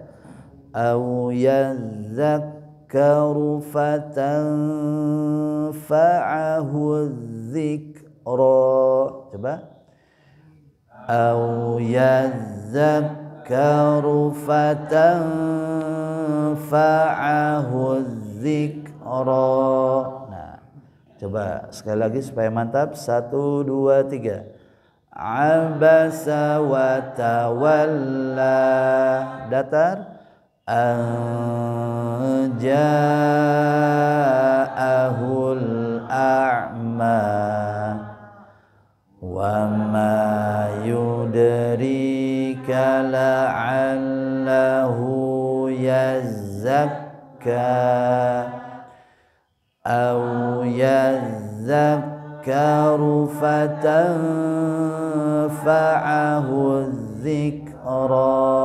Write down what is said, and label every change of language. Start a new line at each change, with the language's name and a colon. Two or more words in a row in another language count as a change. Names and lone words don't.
Arabic: أو يذكر فتنفعه الذكرى.
Banjar: Coba.
Arabic: أو يذكر فتنفعه الذكرى.
Banjar: Nah, coba sekali lagi supaya mantap. 1 2 3.
Arabic: عبس وتولى, datar. جاءه الأعمى وما يدريك لعله يزكى أو يذكر يذكر فتنفعه الذكرى.